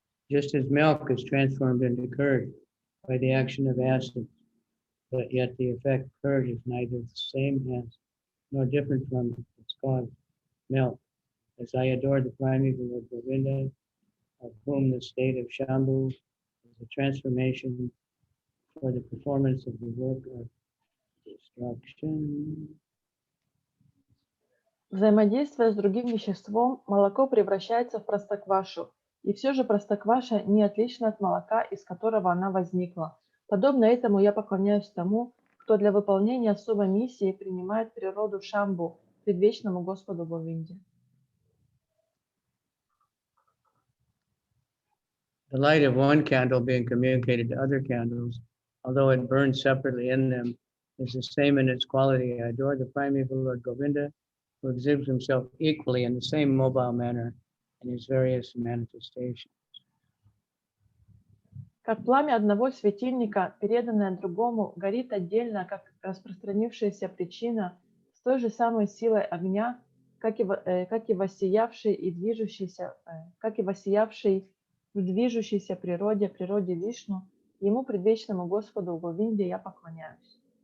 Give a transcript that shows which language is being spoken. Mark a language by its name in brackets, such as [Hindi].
[English] Just as milk is transformed into curd by the action of acid, but yet the effect curd is neither the same as nor different from its cause, milk. As I adore the primeval Lord Govinda, of whom the state of Shambhu is a transformation for the performance of the work of destruction. [Russian] Взаимодействуя с другим веществом, молоко превращается в простоквашу, и все же простокваша не отлична от молока, из которого она возникла. Подобно этому я поклоняюсь тому, кто для выполнения особой миссии принимает природу Шамбу, предвечному Господу Говинде. [English] The light of one candle being communicated to other candles, although it burns separately in them, is the same in its quality. I adore the primeval Lord Govinda, who exhibits himself equally in the same mobile manner in his various manifestations. [Russian] Как пламя одного светильника, переданное другому, горит отдельно, как распространившаяся причина, с той же самой силой огня, как и воссиявший в движущейся природе Вишну, ему, предвечному Господу Говинде, я поклоняюсь.